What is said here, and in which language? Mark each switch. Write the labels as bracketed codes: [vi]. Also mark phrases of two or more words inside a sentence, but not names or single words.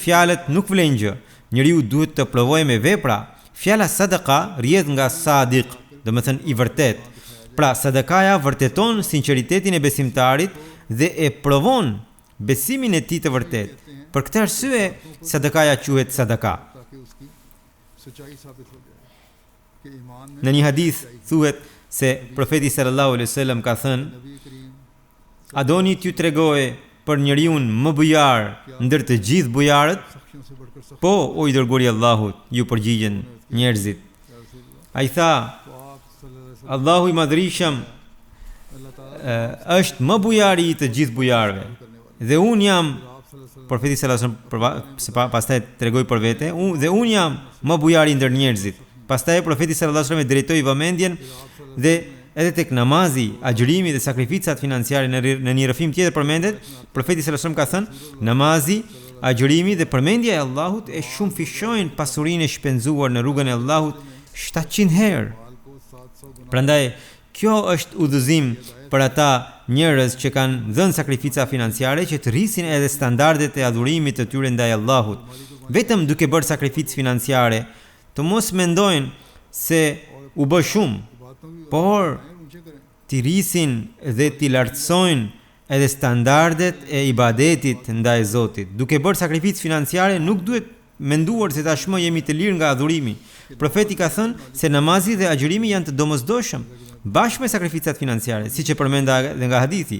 [sq] Vetëm fjalët nuk vlen gjë. Njeriu duhet të provojë me vepra. Fjala sadaka rrjedh nga sadiq, do të thënë i vërtet. Pra sadakaja vërteton sinqeritetin e besimtarit dhe e provon besimin e tij të vërtet. Për këtë arsye sadakaja quhet sadaka. [ur] تاکہ اس کی سچائی ثابت ہو جائے کہ ایمان میں [sq] Në një hadith thuhet se profeti [ar] صلى الله عليه وسلم [sq] ka thënë: [ur] نبی کریم [sq] a doni t'ju tregoj për njeriu më bujar ndër të gjithë bujarët? [ur] سختیوں سے بڑھ کر سخت [sq] Po, o i dërguari i Allahut, ju përgjigjen njerëzit. Ai tha: [ur] تو آپ [ar] صلى الله عليه [sq] Allahu i madhrishëm [ur] وسلم اللہ تعالیٰ [sq] është më bujari i të gjithë bujarëve. Dhe un jam, [ur] آپ صلی اللہ [sq] profeti [ar] صلى الله عليه وسلم [sq] pastaj tregoi për vete, dhe un jam më bujari ndër njerëzit. Pastaj profeti [ar] صلى الله عليه وسلم [sq] e drejtoi vëmendjen dhe edhe tek namazi, agjërimi dhe sakrificat financiare në një rrëfim tjetër përmendet, profeti [ar] صلى الله عليه وسلم [sq] ka thënë: namazi, agjërimi dhe përmendja e Allahut e shumë fishojnë pasurinë e shpenzuar në rrugën e Allahut 700 herë. [ur] مال کو 700 گنا [sq] Prandaj, kjo është udhëzim për ata njerëz që kanë dhënë sakrifica financiare që të rrisin edhe standardet e adhurimit të tyre ndaj Allahut. Vetëm duke bërë sakrificë financiare, të mos mendojnë se u bë shumë, [ur] باتوں کی [sq] por [ur] اونچے کریں [sq] t'i rrisin dhe t'i lartësojnë edhe standardet e ibadetit ndaj Zotit. Duke bërë sakrificë financiare nuk duhet menduar se tashmë jemi të lirë nga adhurimi. Profeti ka thënë se namazi dhe agjërimi janë të domosdoshëm bashkë me sakrificat financiare, siç e përmenda dhe nga hadithi.